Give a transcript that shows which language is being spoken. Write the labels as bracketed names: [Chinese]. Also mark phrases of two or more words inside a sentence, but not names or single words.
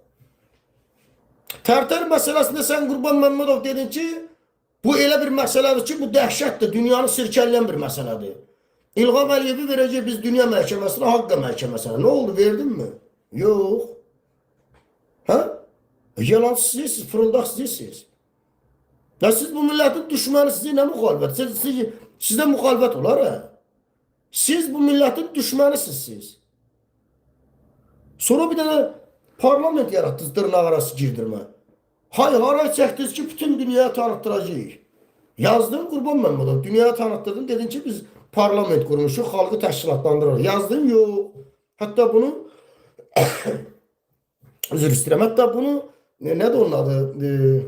[Azerbaijani] Tərtər məsələsində sən Qurban Məmmədov dedin ki, bu elə bir məsələdir ki, bu dəhşətdir, dünyanı sirkələyən bir məsələdir. İlham Əliyevi verəcək biz dünya məhkəməsinə, Haqqa məhkəməsinə. Nə oldu, verdin mi? Yox. Hə? Yalan sizsiniz, fırıldaq sizsiniz. [Turkish] Ya siz bu milletin düşmanı, size ne muhalefet? Sizde muhalefet olar ha? Siz bu milletin düşmanısınız siz. Sonra bir tane parlament yarattınız, [Azerbaijani] dırnaq arası girdirme. Haray çəktiniz ki, bütün dünyaya tanıttıracağıq. Yazdın Qurban Məmmədov, dünyaya tanıttırdın, dedin ki, [Turkish] biz parlament kurmuşuq, [Azerbaijani] xalqı təşkilatlandırırıq. Yazdın, yox. Hatta bunu özür istəyirəm, hatta bunu nədir onun adı?